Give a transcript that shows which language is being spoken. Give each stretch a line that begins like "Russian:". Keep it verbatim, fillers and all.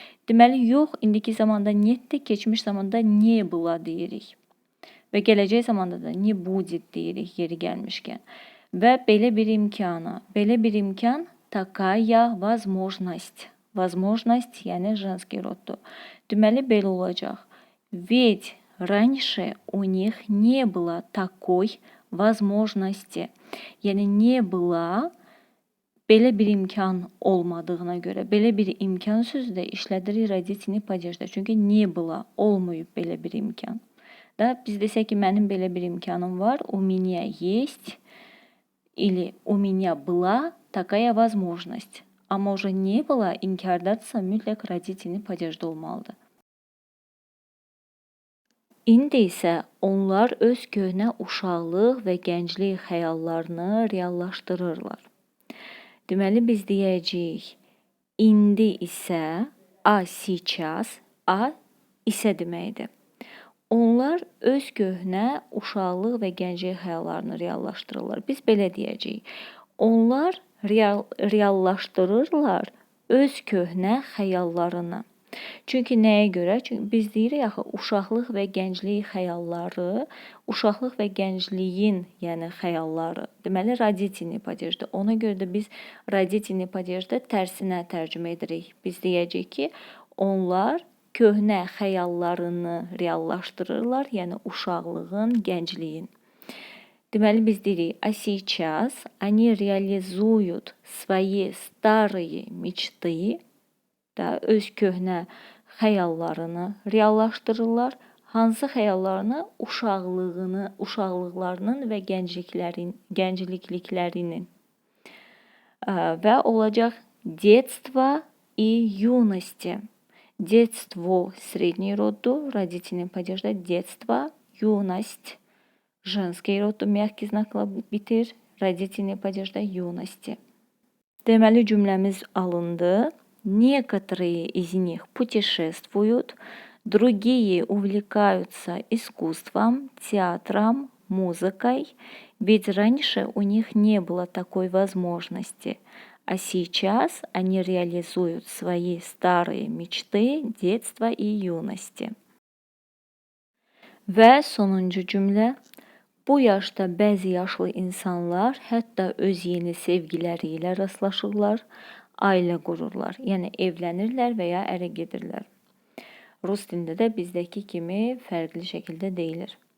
Azerbaijani: Deməli, yox, indiki zamanda netdir, keçmiş zamanda
Russian: не было
Azerbaijani: deyirik və gələcək zamanda da
Russian: не будет
Azerbaijani: deyirik yeri gəlmişkən. Və belə bir imkana, belə bir imkan
Russian: takaya возможность. Возможность,
Azerbaijani: yəni женский roddur. Deməli belə olacaq.
Russian: Ведь раньше у них не было такой возможности.
Azerbaijani: Yəni
Russian: не было
Azerbaijani: belə bir imkan olmadığına görə, belə bir imkan sözü də işlədirik родительni падежdə. Çünki
Russian: не было
Azerbaijani: olmayıb belə bir imkan. Da biz desək ki, mənim belə bir imkanım var.
Russian: У меня есть или у меня была такая возможность.
Azerbaijani: Amma
Russian: уже не было
Azerbaijani: inkardadsa mütləq родительni падежdə olmalıdır. İndi isə onlar öz köhnə uşaqlıq və gənclik xəyallarını reallaşdırırlar. Deməli biz deyəcəyik, indi isə,
Russian: a сейчас,
Azerbaijani: a isə deməkdir. Onlar öz köhnə uşaqlıq və gənclik xəyallarını reallaşdırırlar. Biz belə deyəcəyik. Onlar real, reallaşdırırlar öz köhnə xəyallarını. Çünki nəyə görə? Çünki biz deyirik axı, uşaqlıq və gənclik xəyalları, uşaqlıq və gəncliyin, yəni xəyalları. Deməli родительni падежdə. Ona görə də biz родительni падежdə tərsinə tərcümə edirik. Biz deyəcəyik ki, onlar köhnə xəyallarını reallaşdırırlar, yəni uşaqlığın, gəncliyin. Deməli biz deyirik,
Russian: а сейчас они реализуют свои старые мечты, да,
Azerbaijani: öz köhnə xəyallarını reallaşdırırlar. Hansı xəyallarını? Uşaqlığını, uşaqlıqlarının və gəncliklərin, gənclikliklərinin. Və olacaq
Russian: детство и юности. Детство средний родду, родительный падежdə детство, юность, женский родду мягкий знакla bitir, родительный падежdə юности.
Azerbaijani: Deməli cümləmiz alındı.
Russian: Некоторые из них путешествуют, другие увлекаются искусством, театром, музыкой, ведь раньше у них не было такой возможности. А сейчас они реализуют свои старые мечты детства и юности.
Azerbaijani: Və sonuncu cümlə. Bu yaşda bəzi yaşlı insanlar hətta öz yeni sevgiləri ilə rastlaşırlar, ailə qururlar, yəni evlənirlər və ya ərə gedirlər. Rus dilində də bizdəki kimi fərqli şəkildə deyilir.